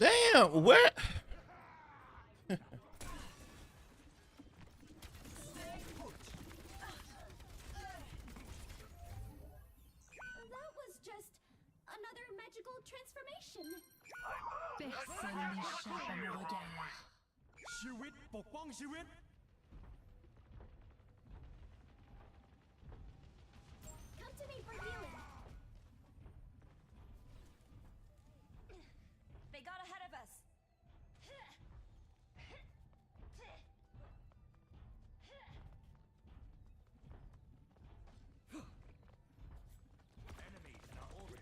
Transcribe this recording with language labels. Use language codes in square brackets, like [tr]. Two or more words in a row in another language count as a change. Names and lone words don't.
[en] Damn, where? That was just another magical transformation. [fr] Personne n'échappe à mon regard. [th] ชีวิตปกป้องชีวิต [en] Come to me for healing. They got ahead of us. Enemies in our orbit.